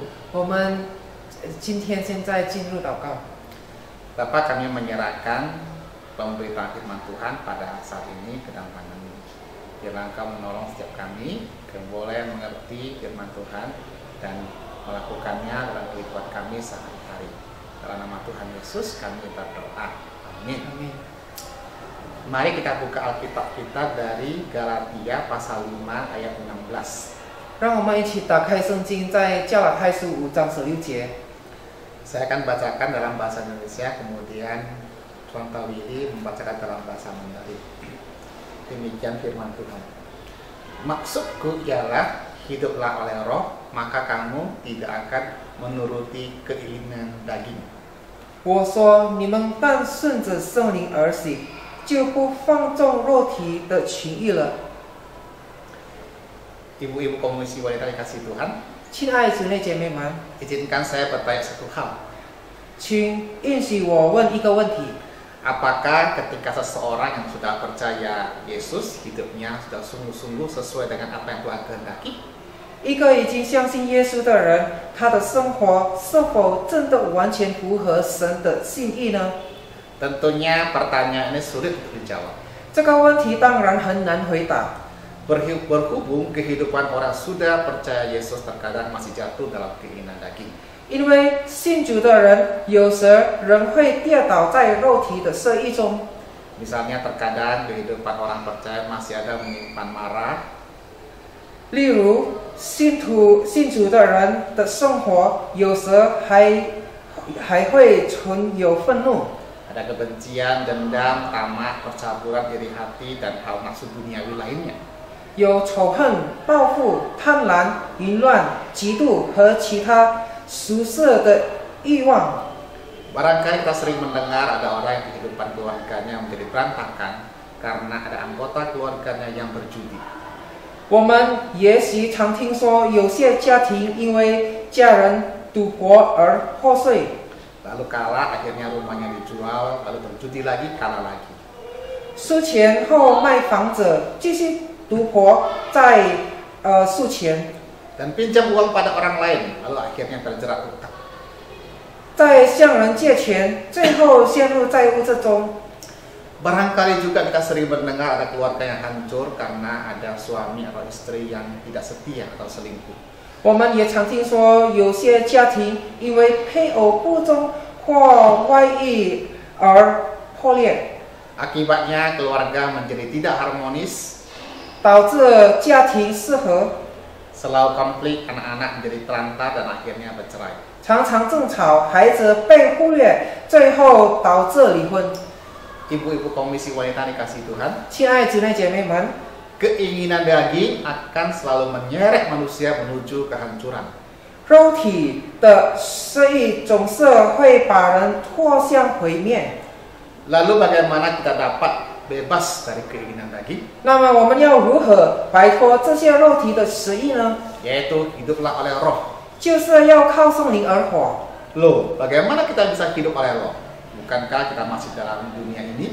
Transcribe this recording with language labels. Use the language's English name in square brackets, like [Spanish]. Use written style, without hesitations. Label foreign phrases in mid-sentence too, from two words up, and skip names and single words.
[Chinese] 我们现在进入祷告。 [Indonesian] Bapa, kami menyerahkan pemberitaan firman Tuhan pada saat ini ke dalam tangan-Mu. Biarlah Engkau menolong setiap kami, kami boleh mengerti firman Tuhan dan melakukannya dalam kehidupan kami sehari-hari. Dalam nama Tuhan Yesus kami berdoa. Amin. Amin。 Mari kita buka Alkitab kita dari Galatia pasal 5 ayat 16. [Chinese] 让我们一起打开圣经，在加拉太书5章16节。 [Indonesian] Saya akan bacakan dalam bahasa Indonesia, kemudian Tuan Willy membacakan dalam bahasa Mandarin. Demikian firman Tuhan. Maksudku ialah, hiduplah oleh roh, maka kamu tidak akan menuruti keinginan daging. [Chinese] 我说，你们但顺着圣灵而行，就不放纵肉体的情欲了。 [Indonesian] Ibu-ibu Komisi Wanita dikasih Tuhan, [Chinese] 亲爱的姊妹姐妹们， [Indonesian] izinkan saya bertanya satu hal. [Chinese] 请允许我问一个问题： [Indonesian] Apakah ketika seseorang yang sudah percaya Yesus, hidupnya sudah sungguh-sungguh sesuai dengan apa yang Tuhan kehendaki? [Chinese] 一个已经相信耶稣的人，他的生活是否真的完全符合神的心意呢？ [Indonesian] Tentunya pertanyaan ini sulit untuk dijawab. [Chinese] 这个问题当然很难回答。 [Indonesian] Berhubung kehidupan orang sudah percaya Yesus terkadang masih jatuh dalam keinginan daging. [Chinese] 因为信主的人有时仍会跌倒在肉体的色欲中。 [Indonesian] Misalnya terkadang kehidupan orang percaya masih ada menyimpan marah. [Chinese] 例如，信主的人的生活有时还会存有愤怒。 [Indonesian] Ada kebencian, dendam, tamak, percaburan, iri hati, dan hal nafsu duniawi lainnya. [Chinese] 有仇恨、报复、贪婪、淫乱、嫉妒和其他俗世的欲望。 [Indonesian] Barangkali kita sering mendengar ada orang yang kehidupan keluarganya menjadi berantakan karena ada anggota keluarganya yang berjudi. [Chinese] 我们也许常听说有些家庭因为家人赌博而破碎。 [Indonesian] Lalu kalah, akhirnya rumahnya dijual, lalu berjudi lagi, kalah lagi. [Chinese] 输钱后卖房子，继续赌博，再输钱。 [Indonesian] Dan pinjam uang pada orang lain, lalu akhirnya terjerat utang. [Chinese] 再向人借钱，最后陷入债务之中。 [Indonesian] Barangkali juga kita sering mendengar ada keluarga yang hancur karena ada suami atau istri yang tidak setia atau selingkuh. [Chinese] 我们也常听说，有些家庭因为配偶不忠或外遇而破裂， [Indonesian] Akibatnya keluarga menjadi tidak harmonis, [Chinese] 导致家庭失和， [Indonesian] selalu konflik, anak-anak menjadi telantar dan akhirnya bercerai. [Chinese] 常常争吵，孩子被忽略，最后导致离婚。 [Indonesian] Ibu-ibu komisi wanita dikasih Tuhan, [Chinese] 亲爱姊妹姐妹们， [Indonesian] keinginan daging akan selalu menyeret manusia menuju kehancuran. [Chinese] 肉体的失意总是会把人拖向毁灭。 [Indonesian] Lalu bagaimana kita dapat bebas dari keinginan daging? [Chinese] 那么我们要如何摆脱这些肉体的失意呢？ [Indonesian] Yaitu hiduplah oleh roh. [Chinese] 就是要靠圣灵而活。 [Indonesian] Loh, bagaimana kita bisa hidup oleh roh? Bukankah kita masih dalam dunia ini?